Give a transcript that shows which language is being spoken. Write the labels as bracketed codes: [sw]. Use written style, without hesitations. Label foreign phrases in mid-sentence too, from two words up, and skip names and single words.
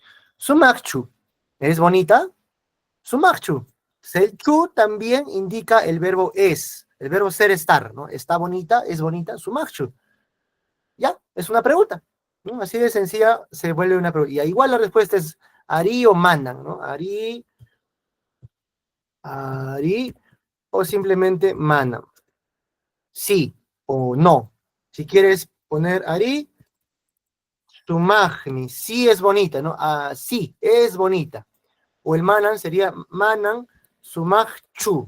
[es] Sumachchu, ¿es bonita? Sumachchu. El chu también indica el verbo es, el verbo ser, estar, ¿no? Está bonita, es bonita, sumachchu. Ya, es una pregunta, ¿no? Así de sencilla se vuelve una pregunta. Y igual la respuesta es Ari o Manan, ¿no? Ari, o simplemente Manan. Sí o no. Si quieres poner [qu] Ari, Sumagni, [es] sí es bonita, ¿no? Sí, es bonita. O el Manan sería [qu] Manan Sumagchu.